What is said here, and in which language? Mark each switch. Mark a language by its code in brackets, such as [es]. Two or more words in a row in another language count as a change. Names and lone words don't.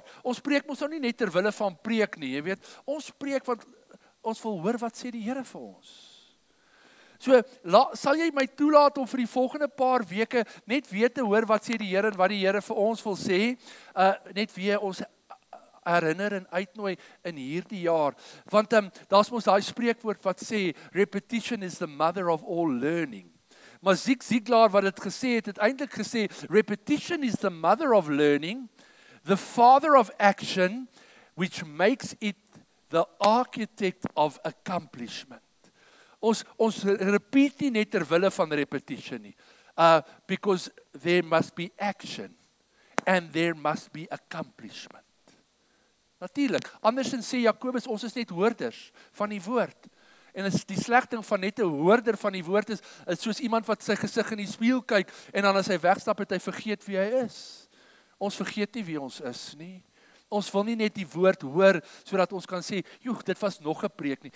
[af] Ons preek mos nou nie net ter wille van preek nie, jy weet. Ons preek want ons wil hoor wat sê die Here vir ons. So, sal jy my toelaat om vir die volgende paar weke net weer te hoor wat sê die Here en wat die Here vir ons wil sê, net weer ons herinner en uitnooi in hierdie jaar, want daar's mos daai spreekwoord wat sê, [en] repetition is the mother of all learning. [af] Maar Zig Ziglar wat dit gesê het eintlik gesê, [en] repetition is the mother of learning, the father of action, which makes it the architect of accomplishment. [af] Ons repeat nie net ter wille van repetition nie, [en] because there must be action, and there must be accomplishment. [af] Natuurlik, andersins sê Jakobus, ons is net hoorders van die woord. En is die slegting van net 'n hoorder van die woord is soos iemand wat sy gesig in die spieël kyk, en dan as hy wegstap het hy vergeet wie hy is. Ons vergeet nie wie ons is nie. Ons wil nie net die woord hoor, sodat ons kan sê, joh, dit was nog 'n preek nie.